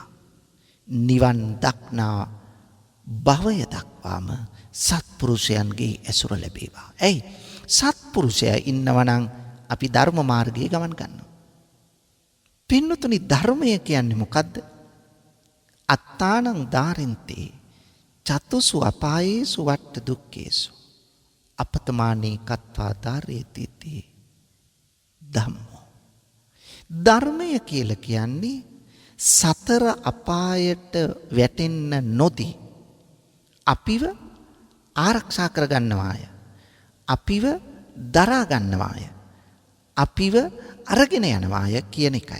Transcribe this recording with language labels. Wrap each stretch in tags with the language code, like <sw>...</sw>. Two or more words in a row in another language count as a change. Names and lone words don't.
<si>නිවන් දක්නා භවය දක්වාම සත්පුරුෂයන්ගේ ඇසුර ලැබේවා. ඇයි? සත්පුරුෂයා ඉන්නවනම් අපි ධර්ම මාර්ගයේ ගමන් ගන්නවා. පින්නතුනි ධර්මය කියන්නේ මොකද්ද?</si> <pi>අත්තානං ධාරෙන්තේ චතුසු අපායේසු වට්ට දුක්ඛේසු අපතමානේ කତ୍වා ධාරේති ධම්මෝ.</pi> <si>ධර්මය කියලා කියන්නේ සතර අපායට වැටෙන්න නොදී අපිව ආරක්ෂා කරගන්නවාය. අපිව දරා ගන්නවාය. අපිව අරගෙන යනවාය කියන එකයි.</si>